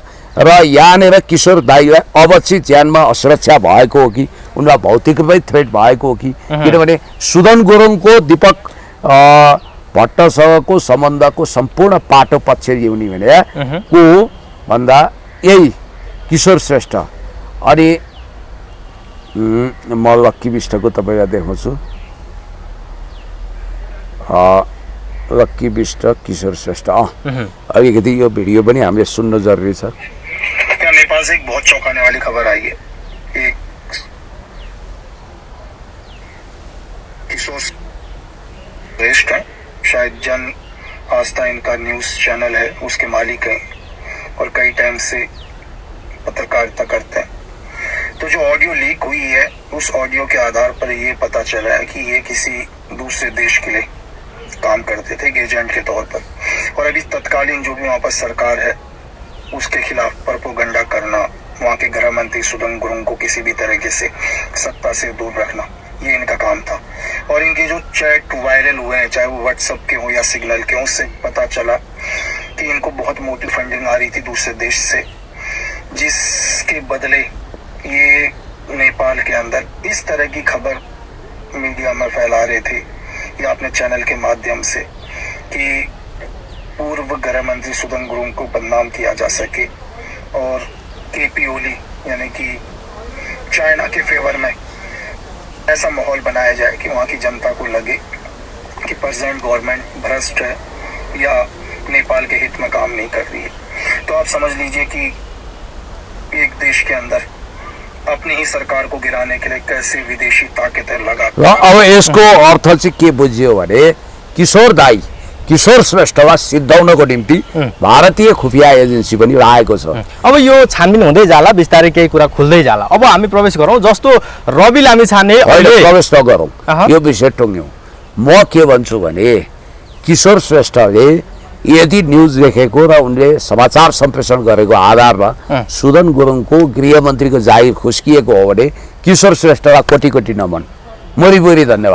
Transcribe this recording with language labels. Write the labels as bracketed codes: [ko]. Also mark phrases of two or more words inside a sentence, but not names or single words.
[ne] र यहाँनिर किशोर दाईलाई अब चाहिँ ज्यानमा असुरक्षा भएको हो कि उनलाई भौतिक रूपमै थ्रेट भएको हो कि, किनभने सुदन गुरुङको दीपक भट्टसँगको सम्बन्धको सम्पूर्ण पाटो पक्ष ल्याउने भने को भन्दा यही किशोर श्रेष्ठ। अनि म लक्की विष्टको तपाईँलाई देखाउँछु। लक्की विष्ट किशोर श्रेष्ठ अलिकति यो भिडियो पनि हामीले सुन्नु जरुरी छ। [hi] क्या नेपाल से एक बहुत चौंकाने वाली खबर आई है। एक किशोर श्रेष्ठ है, शायद जन आस्था इनका न्यूज चैनल है, उसके मालिक हैं और कई टाइम से पत्रकारिता करते हैं। तो जो [en] audio leak [hi] हुई है उस ऑडियो के आधार पर ये पता चला है कि ये किसी दूसरे देश के लिए काम करते थे एजेंट के तौर पर, और अभी तत्कालीन जो भी वहाँ पर सरकार है उसके खिलाफ प्रोपेगेंडा करना, वहाँ के गृह मंत्री सुदन गुरुङ को किसी भी तरीके से सत्ता से दूर रखना, ये इनका काम था। और इनके जो चैट वायरल हुए हैं, चाहे वो व्हाट्सएप के हो या सिग्नल के, उससे पता चला कि इनको बहुत मोटी फंडिंग आ रही थी दूसरे देश से, जिसके बदले ये नेपाल के अंदर इस तरह की खबर मीडिया में फैला रहे थे या अपने चैनल के माध्यम से कि पूर्व गृह मंत्री सुदन गुरुङ को बदनाम किया जा सके और केपी ओली यानी कि चाइना के फेवर में ऐसा माहौल बनाया जाए कि वहाँ की जनता को लगे कि [en] present government [hi] भ्रष्ट है या नेपाल के हित में काम नहीं कर रही है। तो आप समझ लीजिए कि एक देश के अंदर अपनी ही सरकार को गिराने के लिए कैसे विदेशी ताकतें लगा। [ne] अब यसको अर्थ चाहिँ के बुझ्यो भने किशोर दाई किशोर श्रेष्ठलाई सिद्धाउनको निम्ति भारतीय खुफिया एजेन्सी पनि लागेको छ। अब यो छानबिन हुँदै जाला, बिस्तारै केही कुरा खुल्दै जाला। अब हामी प्रवेश गरौँ, जस्तो रवि लामिछाने अहिले प्रवेश नगरौँ, यो विषय टुङ्ग्यौँ। म के भन्छु भने किशोर श्रेष्ठले यदि न्युज लेखेको र उनले समाचार सम्प्रेषण गरेको आधारमा सुदन गुरुङको गृहमन्त्रीको जागिर खुस्किएको हो भने किशोर श्रेष्ठलाई कोटी कोटी नमन, मोरीबोरी धन्यवाद।